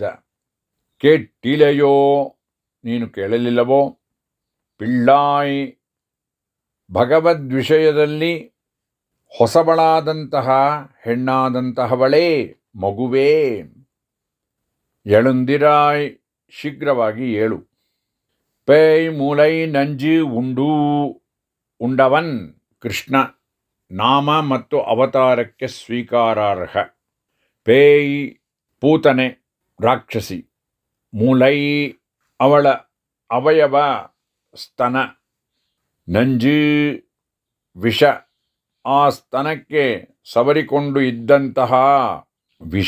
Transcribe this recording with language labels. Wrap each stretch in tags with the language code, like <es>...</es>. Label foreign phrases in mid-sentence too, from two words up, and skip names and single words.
<kn>ಕೇಟ್ಟಿಲೆಯೋ ನೀನು ಕೇಳಲಿಲ್ಲವೋ. ಪಿಳ್ಳಾಯ್ ಭಗವದ್ವಿಷಯದಲ್ಲಿ ಹೊಸಬಳಾದಂತಹ ಹೆಣ್ಣಾದಂತಹವಳೇ, ಮಗುವೇ. ಎಳುಂದಿರಾಯ್ ಶೀಘ್ರವಾಗಿ ಏಳು.</kn> <ta>பேய் மூளை நஞ்சு ಉಂಡವನ್ ಕೃಷ್ಣ.</ta> <kn>ನಾಮ ಮತ್ತು ಅವತಾರಕ್ಕೆ ಸ್ವೀಕಾರಾರ್ಹ. ಪೇಯ್ ಪೂತನೆ ರಾಕ್ಷಸಿ. ಮೂಲೈ ಅವಳ ಅವಯವ ಸ್ತನ. ನಂಜು ವಿಷ, ಆ ಸ್ತನಕ್ಕೆ ಸವರಿಕೊಂಡು ಇದ್ದಂತಹ ವಿಷ.</kn>